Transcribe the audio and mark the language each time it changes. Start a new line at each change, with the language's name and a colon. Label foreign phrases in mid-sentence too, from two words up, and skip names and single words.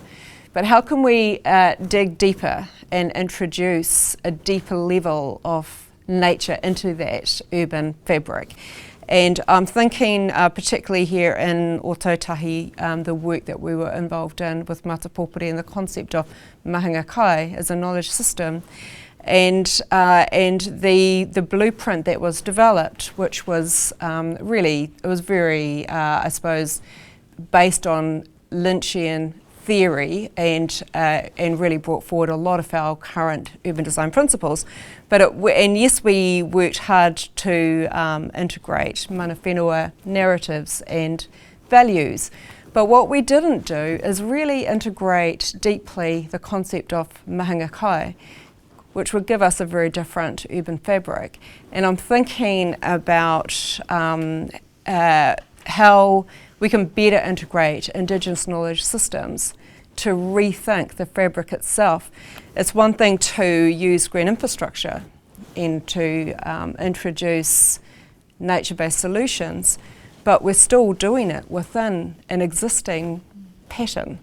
English: But how can we dig deeper and introduce a deeper level of nature into that urban fabric? And I'm thinking particularly here in Ōtautahi, the work that we were involved in with Matapōpiri and the concept of
Māori: mahinga kai
English: as a knowledge system, and the blueprint that was developed, which was really, it was very, I suppose, based on Lynchian theory and really brought forward a lot of our current urban design principles. But and yes, we worked hard to integrate
Māori: mana whenua
English: narratives and values. But what we didn't do is really integrate deeply the concept of
Māori: mahinga kai,
English: which would give us a very different urban fabric. And I'm thinking about how we can better integrate Indigenous knowledge systems to rethink the fabric itself. It's one thing to use green infrastructure and to introduce nature-based solutions, but we're still doing it within an existing pattern.